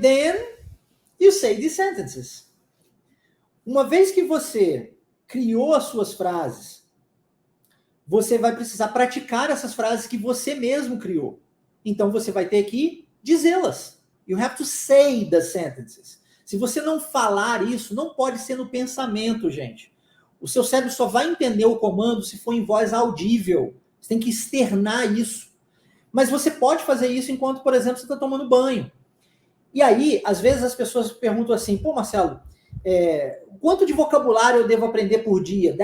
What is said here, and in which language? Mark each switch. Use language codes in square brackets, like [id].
[en] Then you say these sentences. [pt] Uma vez que você criou as suas frases, você vai precisar praticar essas frases que você mesmo criou. Então você vai ter que dizê-las. [en] You have to say the sentences. [pt] Se você não falar isso, não pode ser no pensamento, gente. O seu cérebro só vai entender o comando se for em voz audível. Você tem que externar isso. Mas você pode fazer isso enquanto, por exemplo, você está tomando banho. E aí, às vezes as pessoas perguntam assim, pô, Marcelo, quanto de vocabulário eu devo aprender por dia?